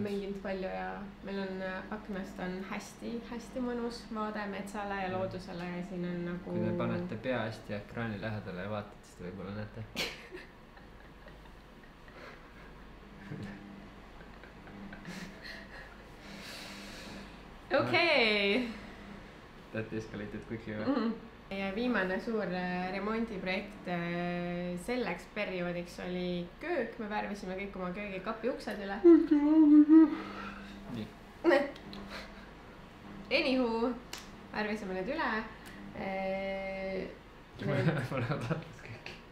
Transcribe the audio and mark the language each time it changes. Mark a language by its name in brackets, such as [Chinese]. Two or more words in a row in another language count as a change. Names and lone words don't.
[Estonian] Mänginud palju ja meil on aknast on hästi mõnus vaade metsale ja loodusele ja siin on nagu... Kui te panete pea hästi ekraani lähedale ja vaatate, siis te võib-olla näete. Okei. [English] That escalated quickly või? [Estonian] Ja viimane suur remondiprojekt selleks perioodiks oli köök. Me värvisime kõik oma köögikapi uksed üle. Nii. Anywho, värvisime need üle. Ma olen tahtnud kõik.